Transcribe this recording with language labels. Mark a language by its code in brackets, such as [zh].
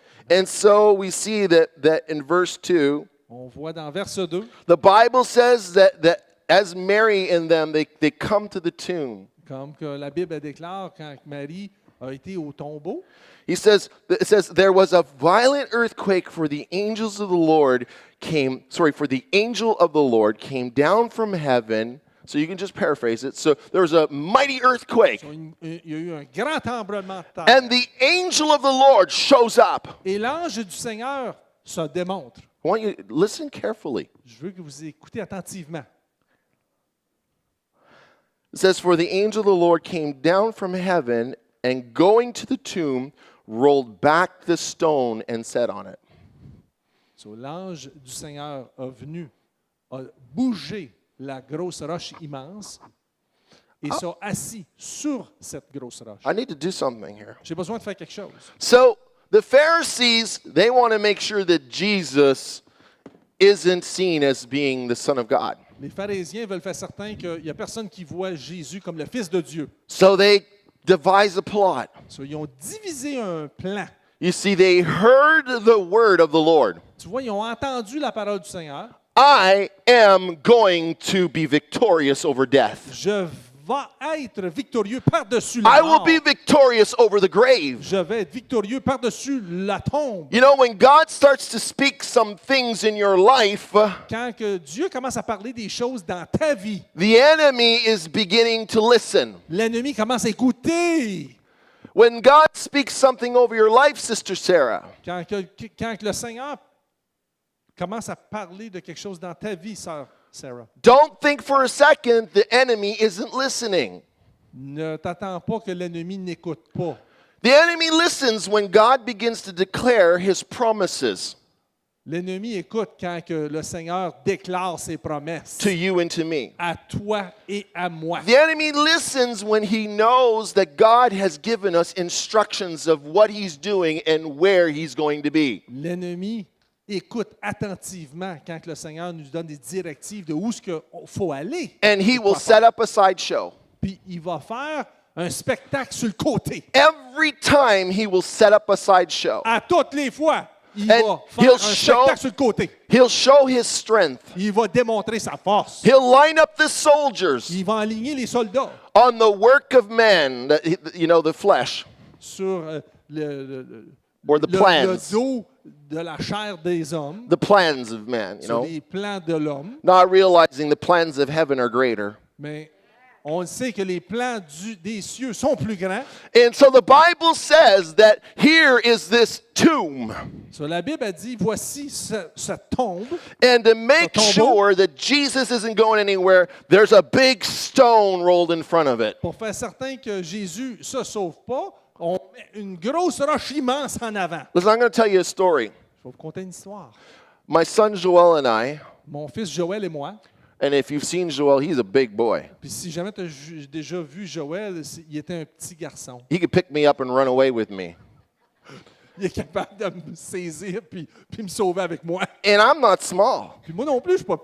[en] And so we see that in verse 2, [fr] On voit dans verset 2, [en] the Bible says that as Mary and them, they come to the tomb. [fr] comme que la Bible déclare quand Marie a été au tombeau, [en] It says, there was a violent earthquake for the angels of the Lord for the angel of the Lord came down from heaven. So you can just paraphrase it. So there was a mighty earthquake. [fr] il y a eu un grand tremblement de terre. [en] And the angel of the Lord shows up. [fr] Et l'ange du Seigneur se démontre. [en] I want you to listen carefully. [fr] Je veux que vous écoutez attentivement. [en] It says, for the angel of the Lord came down from heaven and going to the tomb, rolled back the stone and sat on it. [fr] So, l'ange du Seigneur a bougé la grosse roche immense et s'est assis sur cette grosse roche. [en] I need to do something here. [fr] J'ai besoin de faire quelque chose. [en] So the Pharisees, they want to make sure that Jesus isn't seen as being the Son of God. [fr] Les pharisiens veulent faire certain qu'il n'y a personne qui voit Jésus comme le Fils de Dieu. [en] So they devise a plot. [fr] So, ils ont divisé un plan. [en] You see, they heard the word of the Lord. [fr] Tu vois, ils ont entendu la parole du Seigneur. [en] I am going to be victorious over death. [fr] Je vais être victorieux par-dessus la [en] I will [fr] mort. [en] be victorious over the grave. [fr] Je vais être victorieux par-dessus la tombe. [en] You know, when God starts to speak some things in your life, [fr] Quand que Dieu commence à parler des choses dans ta vie, [en] the enemy is beginning to listen. [fr] l'ennemi commence à écouter. [en] When God speaks something over your life, Sister Sarah, [fr] Quand le Seigneur commence à parler de quelque chose dans ta vie, sœur Sarah, [en] don't think for a second the enemy isn't listening. [fr] ne t'attends pas que l'ennemi n'écoute pas. [en] The enemy listens when God begins to declare his promises [fr] L'ennemi écoute quand que le Seigneur déclare ses promesses [en] to you and to me. [fr] à toi et à moi. [en] The enemy listens when he knows that God has given us instructions of what he's doing and where he's going to be. [fr] L'ennemi écoute attentivement quand le Seigneur nous donne des directives de où il faut aller. [en] And he [fr] et [en] will [fr] quoi [en] set [fr] faire. [en] up a sideshow. [fr] Puis il va faire un spectacle sur le côté. [en] Every time he will set up a sideshow. [fr] À toutes les fois, il [en] And [fr] va faire [en] he'll [fr] un [en] show- [fr] spectacle sur le côté. [en] He'll show his strength. [fr] Il va démontrer sa force. [en] He'll line up the soldiers [fr] Il va aligner les soldats [en] on the work of man, the flesh, [fr] sur le [en] or the plans, [fr] dos de la chair des hommes, [en] the plans of man, [fr] sur les plans de l'homme. [en] not realizing the plans of heaven are greater. [fr] Mais on sait que les plans des cieux sont plus grands. [en] And so the Bible says that here is this tomb. [fr] So, la Bible a dit, voici cette tombe. [en] And to make [fr] tombeau. [en] sure that Jesus isn't going anywhere, there's a big stone rolled in front of it. [fr] Pour faire certain que Jésus ne se sauve pas, on met une grosse roche immense en avant. [en] Listen, I'm going to tell you a story. [fr] Je vais vous conter une histoire. [en] My son Joel and I, [fr] Mon fils Joël et moi, [en] and if you've seen Joel, he's a big boy. [fr] puis si jamais tu as déjà vu Joël, il était un petit garçon. [en] He could pick me up and run away with me. [fr] Il est capable de me saisir puis me sauver avec moi. [en] And I'm not small. [fr] Puis moi non plus, je suis pas